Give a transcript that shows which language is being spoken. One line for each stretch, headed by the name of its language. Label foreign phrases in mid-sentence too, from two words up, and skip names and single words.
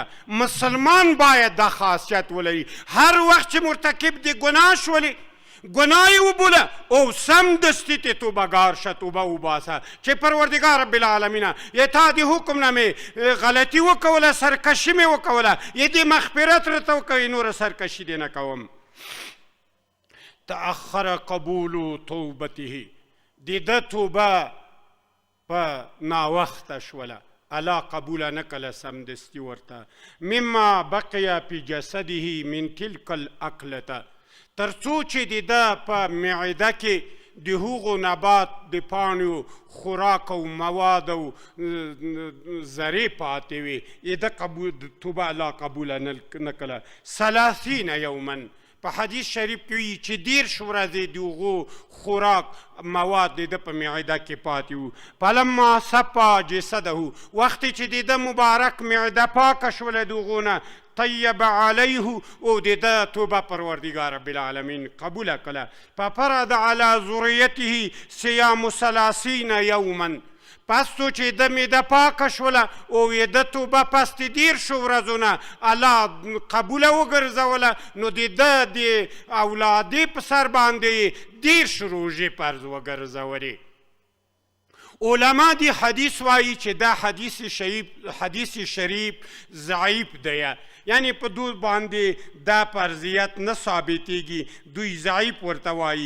Pashto: مسلمان باید دا خاصیت ولري، هر وخت چې مرتکب د ګناه شولې ګناه یې وبوله او سمدستي ترې توبهګار شه، توبه وباسه چې پروردګار
Arabic: رب العالمینه
Pashto: یا تا د حکم نه مې غلطي وکوله، سرکشي مې وکوله، یا دې مغفرت راته وکوي، نوره سرکشي دې نه کوم.
Arabic: تأخر قبول توبته،
Pashto: د ده توبه په ناوخته شوله، الله قبوله نه کړله سمدستي ورته.
Arabic: مما بقي في جسده من تلك الاکلته،
Pashto: تر څو چې د ده په معده کې د هغو نبات د پاڼو خوراک او مواد او ذرې پاتې وي، یې ده توبه الله قبوله نه کړله. 30 یوما، په حدیث شریف کې وي چې 30 ورځې د هغو خوراک مواد د ده په معده کې پاتې وو.
Arabic: فلما صفا جسده،
Pashto: وخت چې د ده مبارک معده پاکه شوله د هغو نه،
Arabic: طیب علیه،
Pashto: او د ده توبه پروردګار
Arabic: رب العالمین
Pashto: قبوله کړله.
Arabic: ففرض علی ذریته صیام 30 یوما،
Pashto: پس تو چې د معده پاکه شوله او یې د توبه پس د 30 ورځو نه الله قبوله وګرځوله، نو د ده د اولادې په سر باندې 30 روژې فرض وګرځولې. علما دی حدیث وایي چې دا حدیث شریف ضعیف دی، یعنی په دوی باندې دا فرضیت نه ثابتېږي، دوی ضعیف ورته وایي.